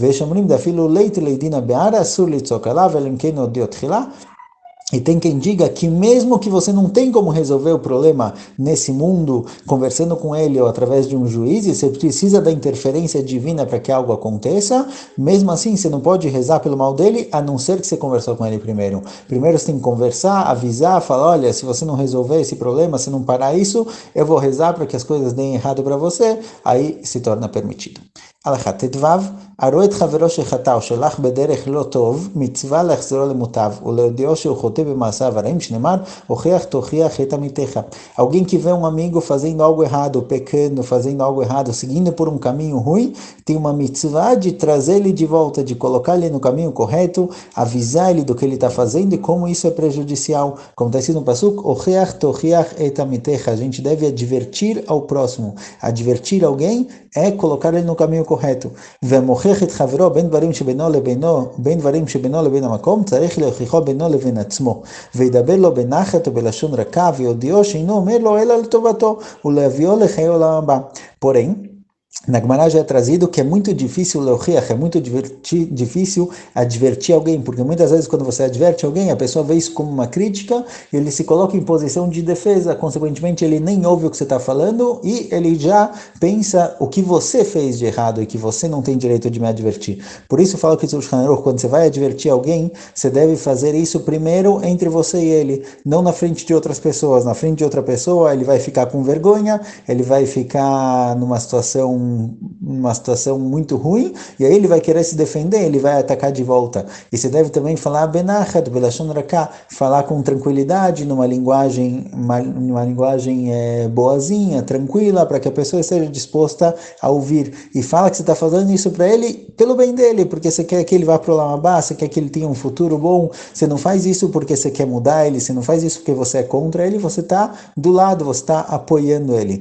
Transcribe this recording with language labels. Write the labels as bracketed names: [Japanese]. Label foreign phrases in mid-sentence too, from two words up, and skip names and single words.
[Portuguese] E tem quem diga que mesmo que você não tem como resolver o problema nesse mundo, conversando com ele ou através de um juiz, e você precisa da interferência divina para que algo aconteça, mesmo assim você não pode rezar pelo mal dele, a não ser que você conversou com ele primeiro. Primeiro você tem que conversar, avisar, falar, olha, se você não resolver esse problema, se não parar isso, eu vou rezar para que as coisas deem errado para você, aí se torna permitido. [Hebrew] הלכה ט"ו, הרואה את חברו שחטא או שלח בדרך לא טוב, מצווה להחזירו למוטב, ולהודיעו שהוא חוטא במעשיו הרעים, שנאמר, הוכיח תוכיח את עמיתך. [Portuguese] Alguém que vê um amigo fazendo algo errado, pecando, fazendo algo errado, seguindo por um caminho ruim, tem uma mitzvah de trazer ele de volta, de colocar ele no caminho correto, avisar ele do que ele está fazendo e como isso é prejudicial. Como está escrito no Pasuk, [Hebrew] הוכיח תוכיח את עמיתך. [Portuguese] A gente deve advertir ao próximo. Advertir alguém é colocar ele no caminho correto. [Hebrew] ומוכיח את חברו בין דברים שבינו לבין המקום, צריך להוכיחו בינו לבין עצמו, וידבר לו בנחת ובלשון רכה, ויודיעו שאינו אומר לו אלא לטובתו, ולהביאו לחיי עולם הבא. [Portuguese] Porém, na Gemara já é trazido que é muito difícil é muito difícil advertir alguém, porque muitas vezes quando você adverte alguém, a pessoa vê isso como uma crítica, e ele se coloca em posição de defesa, consequentemente ele nem ouve o que você está falando, e ele já pensa o que você fez de errado, e que você não tem direito de me advertir. Por isso eu falo que quando você vai advertir alguém, você deve fazer isso primeiro entre você e ele, não na frente de outras pessoas. Na frente de outra pessoa ele vai ficar com vergonha, ele vai ficar numa situação numa situação muito ruim, e aí ele vai querer se defender, ele vai atacar de volta. E você deve também falar [Hebrew] בנחת, בלשון רכה, [Portuguese] falar com tranquilidade, numa linguagem boazinha, tranquila, para que a pessoa esteja disposta a ouvir. E fala que você está fazendo isso para ele pelo bem dele, porque você quer que ele vá para o Lamabá, você quer que ele tenha um futuro bom, você não faz isso porque você quer mudar ele, você não faz isso porque você é contra ele, você está do lado, você está apoiando ele.